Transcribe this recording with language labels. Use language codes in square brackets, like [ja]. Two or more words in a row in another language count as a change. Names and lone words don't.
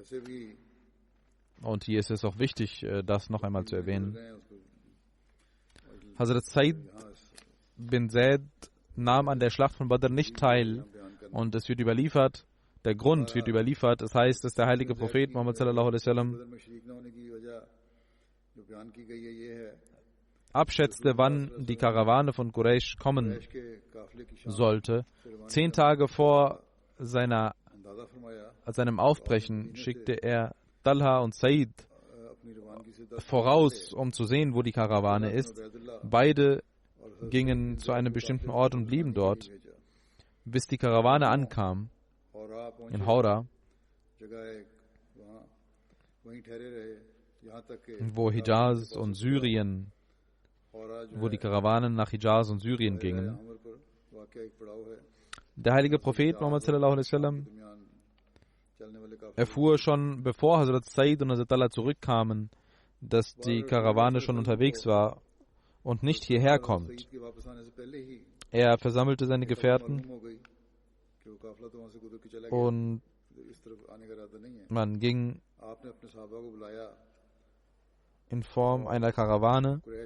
[de] Und hier ist es auch wichtig, das noch einmal zu erwähnen. Hazrat Said bin Zaid nahm an der Schlacht von Badr nicht teil. Und es wird überliefert, der Grund wird überliefert, es heißt, dass der heilige Prophet Muhammad [ar] صلى الله عليه وسلم [de] abschätzte, wann die Karawane von Quraysh kommen sollte. 10 Tage vor seinem Aufbrechen schickte er Talha und Said voraus, um zu sehen, wo die Karawane ist. Beide gingen zu einem bestimmten Ort und blieben dort, bis die Karawane ankam in Hawra, wo Hijaz und Syrien, wo die Karawanen nach Hijaz und Syrien gingen. Der heilige Prophet Muhammad [ar] صلى الله عليه وسلم [de] erfuhr schon, bevor Hazrat Said und Hazrat Talha zurückkamen, dass die Karawane schon unterwegs war und nicht hierher kommt. Er versammelte seine Gefährten und man ging in Form einer Karawane.